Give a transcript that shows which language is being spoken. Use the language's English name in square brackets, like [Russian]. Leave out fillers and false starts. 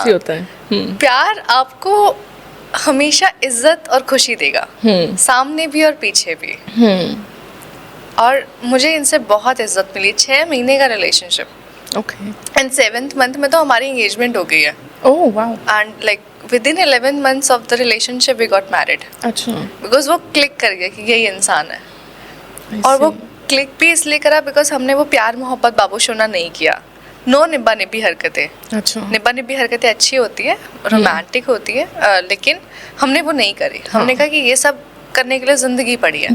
[Hindi] ऐसे होता है। प्यार आपको हमेशा इज्जत और खुशी देगा, सामने भी और पीछे भी। और मुझे इनसे बहुत इज्जत मिली। 6 महीने का relationship, okay. And 7th month में तो हमारी एंगेजमेंट हो गई है। Oh wow. [English] and like within 11 months of the relationship we got married [Hindi] अच्छा, [English] because [Hindi] वो क्लिक कर गया कि यही इंसान है। [English] I [Hindi] और वो [English] see. [Hindi] क्लिक भी इसलिए करा बिकॉज हमने वो प्यार मोहब्बत बाबूशोना नहीं किया। नो निब्बा निब्बी हरकतें, अच्छा, निब्बा निब्बी हरकतें अच्छी होती है, रोमांटिक होती है, लेकिन हमने वो नहीं करी। हमने कहा कि ये सब करने के लिए ज़िंदगी पड़ी है,